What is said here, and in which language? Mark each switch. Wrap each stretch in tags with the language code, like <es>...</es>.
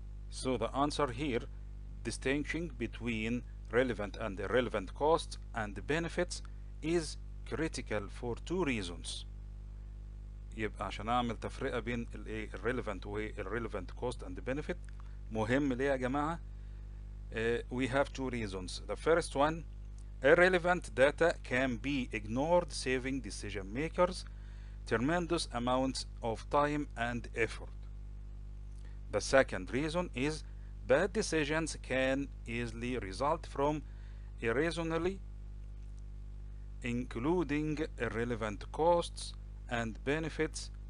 <en>So the answer here, distinguishing between relevant and irrelevant costs and benefits is critical for two reasons.</en> <ar>يبقى عشان اعمل تفرقة بين الريليفنت والريليفنت</ar> <en>cost and benefit</en> <ar>مهم ليه يا جماعة؟</ar> <en>we have two reasons. The first one, irrelevant data can be ignored, saving decision makers tremendous amounts of time and effort. The second reason is bad decisions can easily result from irrationally including irrelevant costs and benefits</en>